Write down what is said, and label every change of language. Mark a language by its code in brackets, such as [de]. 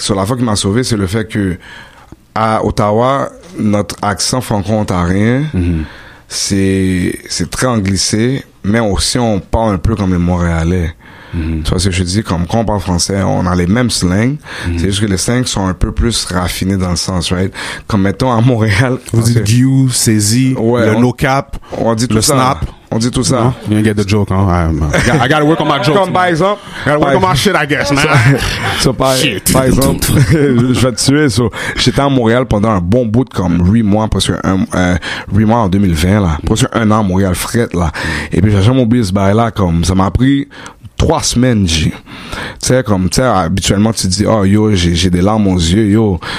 [fr] Sur la fois qui m'a sauvé, c'est le fait que, à Ottawa, notre accent franco-ontarien, c'est très anglicé, mais aussi on parle un peu comme les Montréalais. Tu vois ce que je dis? Comme quand on parle français, on a les mêmes slangs. C'est juste que les slangs sont un peu plus raffinés dans le sens, right? Comme mettons à Montréal. Vous dites Guy, saisie, le no cap, on dit tout le ça. [en] Snap. [fr] On dit tout ça. [en] You didn't get the joke, hein? I gotta work on my jokes. [fr] Comme par exemple. [en] I gotta work on my shit, I guess, man. [fr] Par exemple, je vais te tuer. J'étais à Montréal pendant un bon bout de comme 8 mois, presque 8 mois en 2020, là. Presque un an à Montréal, fret, là. Et puis j'ai jamais oublié ce bail-là, comme, ça m'a pris 3 semaines, tu sais, comme, tu sais, habituellement, tu te dis, oh, yo, j'ai des larmes aux yeux, yo.